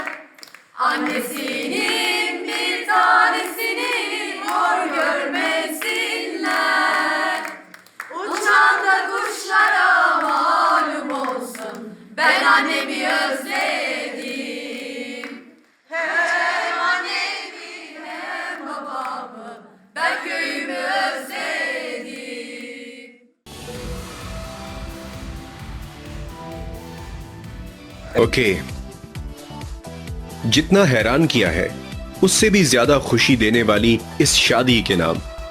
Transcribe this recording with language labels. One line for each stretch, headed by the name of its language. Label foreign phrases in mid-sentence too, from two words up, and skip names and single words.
Turkish: Annesinin bir tanesini hor görmesinler. Uçan da kuşlara malum olsun, ben annemi özledim. Hem annemi hem babamı, ben köyümü özledim.
Hindi: ओके, जितना हैरान किया है उससे भी ज्यादा खुशी देने वाली इस शादी के नाम।